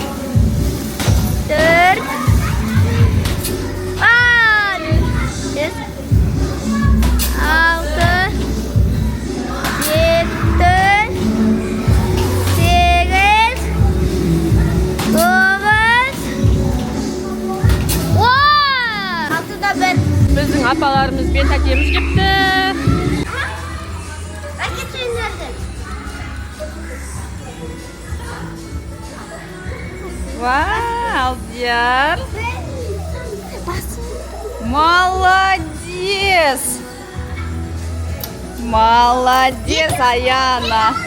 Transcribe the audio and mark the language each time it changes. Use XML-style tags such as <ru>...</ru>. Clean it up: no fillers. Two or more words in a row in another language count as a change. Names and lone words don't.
<kk>4. 5. 6. 7. 8. 9.</kk> <tr>Altıda bir.</tr> <kk>Біздің апаларымыз бен тәтеміз кепті.</kk> <tr>Raket nerede?</tr> <ru>Вау, Алдияр. Молодец. Молодец, Аяна.</ru>